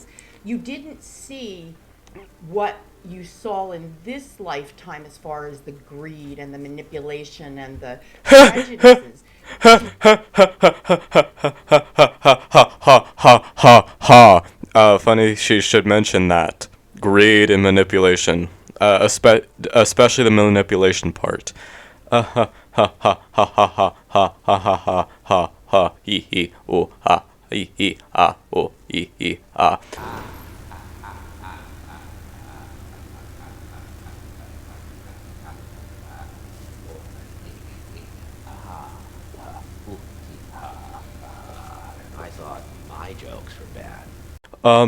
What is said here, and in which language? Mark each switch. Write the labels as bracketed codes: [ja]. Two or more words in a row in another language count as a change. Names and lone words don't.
[en] You didn't see what you saw in this lifetime as far as the greed and the manipulation and the prejudices. Funny she should mention that. Greed and manipulation. Especially the manipulation part. Ha ha ha ha ha ha ha ha ha ha ha ha hee hee oh ha hee hee ah oh hee hee ah. I thought my jokes were bad.